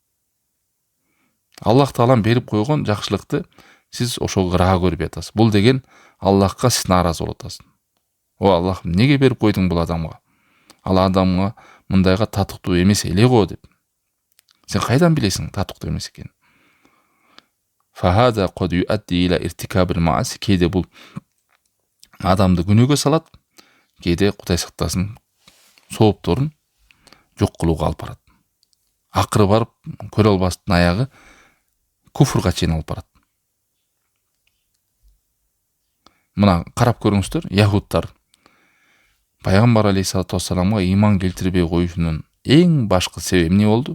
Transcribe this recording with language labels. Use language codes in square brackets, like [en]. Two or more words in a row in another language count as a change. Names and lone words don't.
[ky] Аллах Таалам берип койгон жакшылыкты сиз ошого ыраа көрбөй атасыз. Бул деген Аллахка сиз нааразы болуп атасыз. О Аллах, эмнеге берип койдуң бул адамга? Ал адамга мындайга татыктуу эмес эле го деп. Сен кайдан билесиң татыктуу эмес экенин? [ar] فهذا قد يؤدي إلى ارتكاب المعاصي, [ky] кейде бул адамды күнөөгө салат, кейде Кудай сактасын соопторун жок кылууга алып барат. Акыры барып көрө албастын аягы куфрга чейин алып барат. Мына карап көрүңүздөр, яһудтар пайгамбар [ar] عليه الصلاة والسلام [ky] ыйман келтирбей коюшунун эң башкы себеби эмне болду?